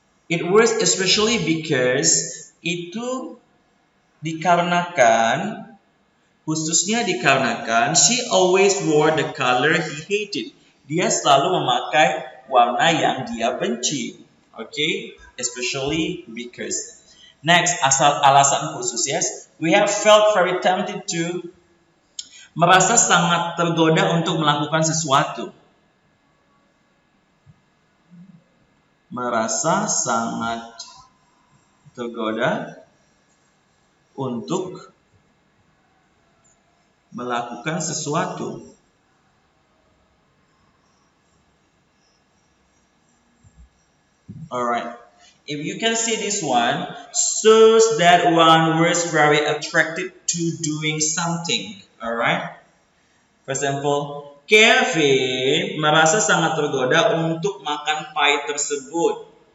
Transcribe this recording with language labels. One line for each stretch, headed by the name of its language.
English: It was especially because
Indonesian: itu khususnya dikarenakan
English: she always wore the color he hated.
Indonesian: Dia selalu memakai warna yang dia benci.
English: Okay, especially because. Next,
Indonesian: alasan khusus,
English: yes. We have felt very tempted to,
Indonesian: merasa sangat tergoda untuk melakukan sesuatu. Merasa sangat tergoda untuk melakukan sesuatu.
English: Alright. If you can see this one, shows that one was very attracted to doing something. Alright. For example,
Indonesian: Kevin merasa sangat tergoda untuk makan pie tersebut.